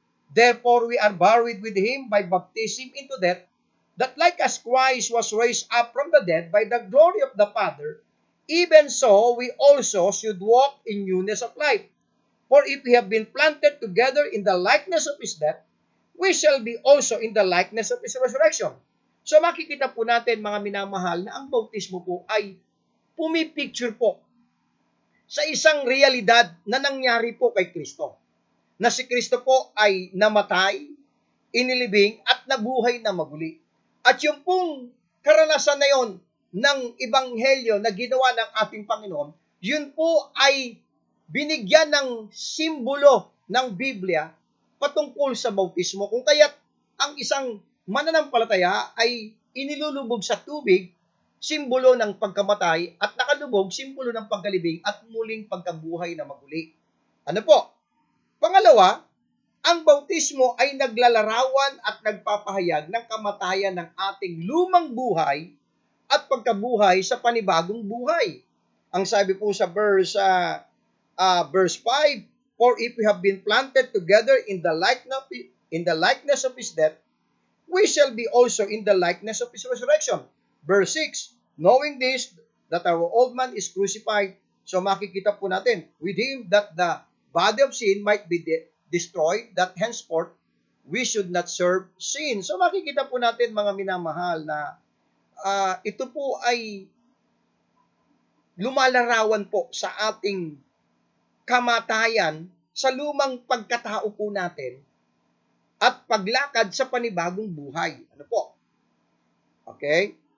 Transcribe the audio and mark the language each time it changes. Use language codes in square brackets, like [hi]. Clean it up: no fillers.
[en] Therefore we are buried with him by baptism into death, that like as Christ was raised up from the dead by the glory of the Father, even so we also should walk in newness of life. For if we have been planted together in the likeness of his death, we shall be also in the likeness of his resurrection. [tl] So makikita po natin mga minamahal na ang bautismo po ay pumipicture po sa isang realidad na nangyari po kay Kristo. Na si Kristo po ay namatay, inilibing, at nabuhay na maguli. At yung pong karanasan na yon ng ebanghelyo na ginawa ng ating Panginoon, yun po ay binigyan ng simbolo ng Biblia patungkol sa bautismo. Kung kaya't ang isang mananampalataya ay inilulubog sa tubig, simbolo ng pagkamatay, at nakalubog, simbolo ng pagkalibing at muling pagkabuhay na maguli. Ano po? Pangalawa, ang bautismo ay naglalarawan at nagpapahayag ng kamatayan ng ating lumang buhay at pagkabuhay sa panibagong buhay. Ang sabi po sa [en] verse 5, for if we have been planted together in the likeness of his death, we shall be also in the likeness of his resurrection. Verse 6, knowing this, that our old man is crucified. [tl] So makikita po natin, [en] with him that the body of sin might be destroyed, that henceforth we should not serve sin. [tl] So makikita po natin mga minamahal na ito po ay lumalarawan po sa ating kamatayan sa lumang pagkatao po natin at paglakad sa panibagong buhay. Ano po? Okay?